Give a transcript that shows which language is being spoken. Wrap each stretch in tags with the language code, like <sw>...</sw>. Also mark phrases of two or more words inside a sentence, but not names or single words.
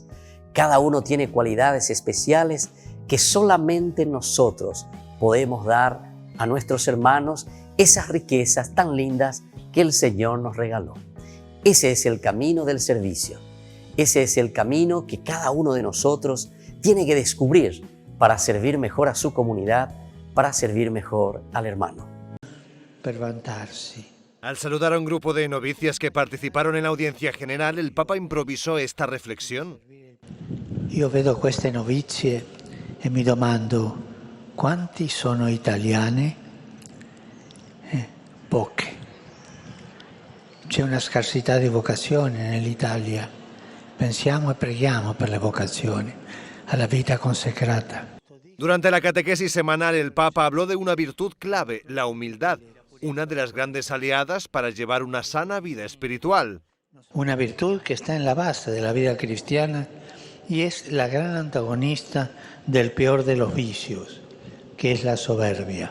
<es>Cada uno tiene cualidades especiales que solamente nosotros podemos dar a nuestros hermanos, esas riquezas tan lindas que el Señor nos regaló. Ese es el camino del servicio. Ese es el camino que cada uno de nosotros tiene que descubrir para servir mejor a su comunidad, para servir mejor al hermano.</es> <it>Per vantarsi.</it> <es>Al saludar a un grupo de novicias que participaron en la audiencia general, el Papa improvisó esta reflexión.</es> <it>Io vedo queste novizie e mi domando: quanti sono italiane? Poche. C'è una scarsità di vocazioni nell'Italia. Pensiamo e preghiamo per le vocazioni, alla vita consacrata.</it> <es>Durante la catequesis semanal, el Papa habló de una virtud clave, la humildad, una de las grandes aliadas para llevar una sana vida espiritual. Una virtud que está en la base de la vida cristiana y es la gran antagonista del peor de los vicios, que es la soberbia.</es>